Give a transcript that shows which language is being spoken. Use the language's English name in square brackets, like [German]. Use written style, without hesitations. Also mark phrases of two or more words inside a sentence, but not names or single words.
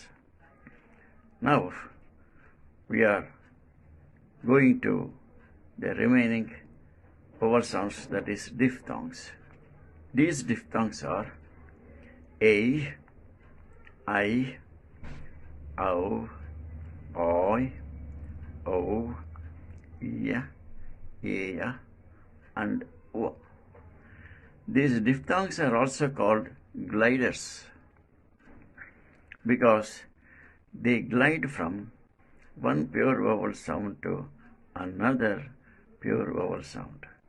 [English] Now we are going to the remaining vowel sounds, that is diphthongs. These diphthongs are a, I, ow, oi, o, ya, ea, and o. These diphthongs are also called gliders because they glide from one pure vowel sound to another pure vowel sound.